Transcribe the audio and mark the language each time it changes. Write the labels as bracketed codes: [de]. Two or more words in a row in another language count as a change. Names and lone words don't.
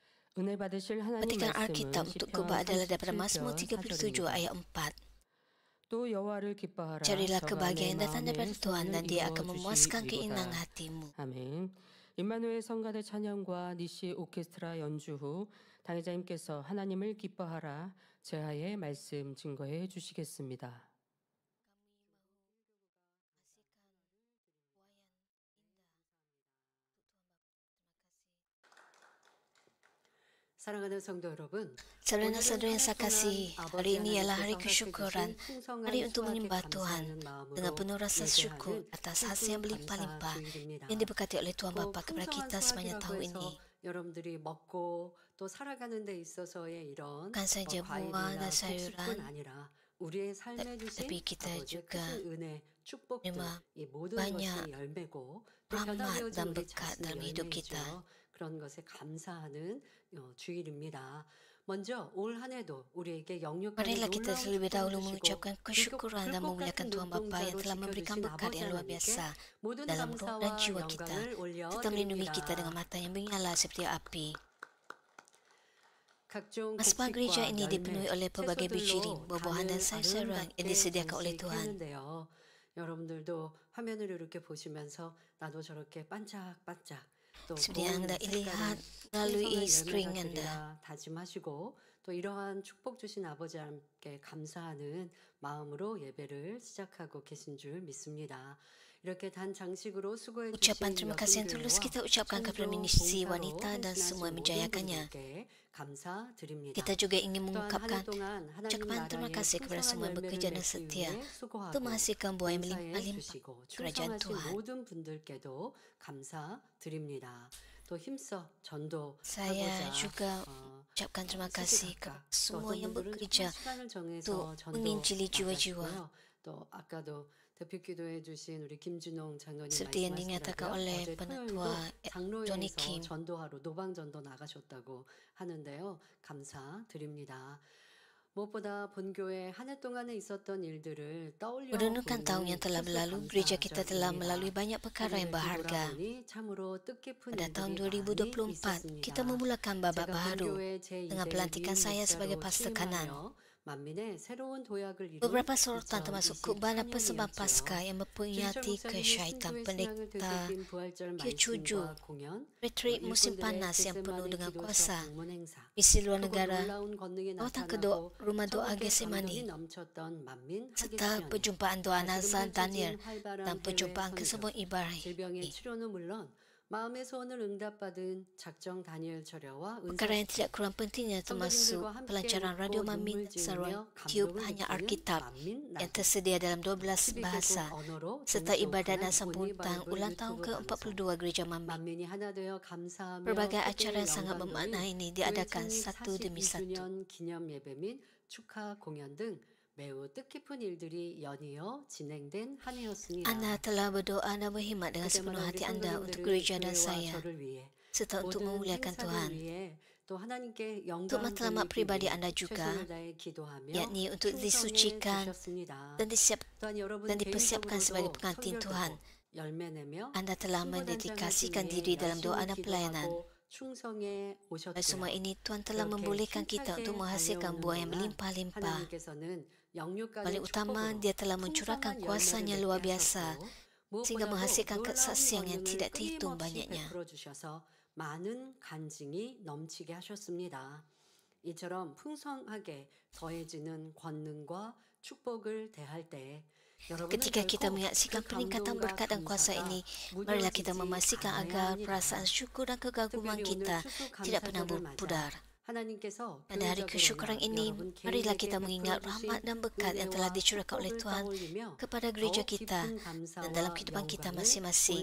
[ko] 은혜 받으실 하나님 [ms] Petikan [ko] 말씀은 [ms] Alkitab untuk [ko] 시편 [ms] Kubah adalah daripada Mazmur [ko] 37편 37 4절입니다. [ms] ayat 4. [ko] 또 여호와를 기뻐하라. [ms] Carilah [ko] 저가 내 [ms] kebahagiaan yang datang [ko] 마음의 [ms] daripada Tuhan dan [ko] 소원을 [ms] Dia [ko] 이루어 [ms] akan memuaskan keinginan [ko] 주시리로다. [ms] hatimu. [ko] 아멘. 임마누엘 성가대 찬양과 니시 오케스트라 연주 후 당회자님께서 하나님을 기뻐하라 제하의 말씀 증거해 주시겠습니다. 사랑하는 성도 여러분, [ms] Saudara-saudara yang saya kasihi, hari ini ialah hari kesyukuran, hari untuk menyembah Tuhan dengan penuh rasa syukur atas hasil yang berlimpah-limpah yang diberkati oleh Tuhan Bapa kepada kita sepanjang tahun ini. [ko] 여러분들이 먹고 또 살아가는 데 있어서의 이런 [ms] Bukan saja buah dan sayuran, [ko] 아니라 우리의 삶에 주신 [ms] tapi kita [ko] 아버지의 [ms] juga [ko] 크신 은혜, 축복들, [ms] menerima [ko] 이 모든 [ms] banyak [ko] 것이 열매고 또 [ms] rahmat [ko] 변화되어진 [ms] dan [ko] 우리 [ms] berkat dalam [ko] 자신의 [ms] hidup [ko] 열매이죠. [ms] kita. [ko] 그런 것에 감사하는 주일입니다. 먼저 올 한 해도 우리에게 영육간의 [ms] Marilah kita [ko] 놀라운 [ms] terlebih [ko] 축복을 [ms] dahulu [ko] 주시고 [ms] mengucapkan kesyukuran dan memuliakan Tuhan Bapa yang telah memberikan berkat yang luar biasa [ko] 모든 [ms] dalam roh dan [ko] 감사와 [ms] jiwa kita, [ko] 영광을 [ms] serta melindungi kita [ko] 올려드립니다. [ms] dengan mata yang menyala seperti api. [ko] 각종 [ms] Masbah gereja ini [ko] 곡식과 [ms] dipenuhi [ko] 열매, [ms] oleh pelbagai biji [ko] 채소들로 [ms] buah-buahan dan [ko] 단을 [ms] sayur-sayuran yang disediakan oleh Tuhan. [ko] 장식했는데요. 여러분들도 화면을 이렇게 보시면서 나도 저렇게 반짝반짝 또 [ms] Seperti yang anda [ko] 고운 [ms] lihat [ko] 색깔의 [ms] melalui [ko] 풍성한 [ms] screen [ko] 열매가 [ms] anda. [ko] 되리라 다짐하시고 또 이러한 축복 주신 아버지 하나님께 감사하는 마음으로 예배를 시작하고 계신 줄 믿습니다. 이렇게 단 장식으로 수고해 [ms] Ucapan [ko] 주신 [ms] terima kasih yang tulus kita ucapkan kepada ministri wanita dan semua yang menjayakannya. [ko] 감사드립니다. [ms] Kita juga ingin [ko] 또한 한 해 [ms] mengungkapkan [ko] 동안 하나님 [ms] ucapan terima [ko] 나라의 [ms] kasih kepada semua [ko] 풍성한 [ms] yang bekerja [ko] 열매를 [ms] dan [ko] 맺기 [ms] setia [ko] 위해 [ms] untuk [ko] 수고하고 [ms] menghasilkan buah yang [ko] 봉사해 [ms] berlimpah-limpah [ko] 주시고 [ms] kerajaan [ko] 충성하신 [ms] Tuhan. [ko] 모든 분들께도 감사드립니다. 또 힘써 [ms] Saya [ko] 전도하고자 [ms] juga ucapkan terima kasih kepada semua yang bekerja [ko] 시간을 [ms] untuk [ko] 정해서 [ms] menginjili jiwa-jiwa. [ko] 또 아까도 대표 기도해 주신 우리 김준홍 장로님 [ms] Seperti yang dinyatakan [ko] 말씀하시더라고요. [ms] oleh [ko] 어제 [ms] penatua [ko] 토요일도 [ms] Johnny [ko] 장로회에서 [ms] Kim. [ko] 전도하러 노방 전도 나가셨다고 하는데요. 감사드립니다. 무엇보다 본교회 한 해 동안에 있었던 일들을 떠올려 [ms] Merenungkan tahun yang telah berlalu, gereja kita telah melalui banyak perkara yang berharga. Pada tahun 2024, kita memulakan babak baharu dengan pelantikan saya sebagai pastor kanan. Beberapa sorotan termasuk khutbah dan persembahan Paskah yang memperingati kesyaitan pendeta ke-7, retreat musim panas yang penuh dengan kuasa, misi luar negara, lawatan ke rumah doa Getsemani, serta perjumpaan doa Nazar Daniel dan perjumpaan kesembuhan Ibrahim. [ko] 마음의 소원을 응답받은 작정 다니엘 철야와 [ms] Perkara yang tidak kurang pentingnya termasuk pelancaran radio Mamin saluran tube hanya Alkitab yang tersedia dalam 12 bahasa serta ibadat dan sambutan ulang tahun ke-42 Gereja Mamin. Berbagai acara yang sangat bermakna ini diadakan satu demi satu. [ko] 기념 예배 및 축하 공연 등 매우 뜻깊은 일들이 연이어 진행된 한 해였습니다. [ms] Anda telah berdoa dan berkhidmat dengan sepenuh hati anda untuk gereja dan saya, serta untuk memuliakan Tuhan. Untuk matlamat pribadi anda juga, yakni untuk disucikan dan dipersiapkan sebagai pengantin Tuhan. Anda telah mendedikasikan diri dalam doa dan pelayanan. Dan semua ini Tuhan telah membolehkan kita untuk menghasilkan buah yang berlimpah-limpah. Paling utama, Dia telah mencurahkan kuasa-Nya luar biasa sehingga menghasilkan kesaksian yang tidak terhitung banyaknya. [ko] 많은 간증이 넘치게 하셨습니다. 이처럼 풍성하게 더해지는 권능과 축복을 대할 때 [ms] Ketika kita menyaksikan peningkatan berkat dan kuasa ini, marilah kita memastikan agar perasaan syukur dan kegaguman kita tidak pernah berpudar. Pada hari kesyukuran ini, marilah kita mengingat rahmat dan berkat yang telah dicurahkan oleh Tuhan kepada gereja kita dan dalam kehidupan kita masing-masing.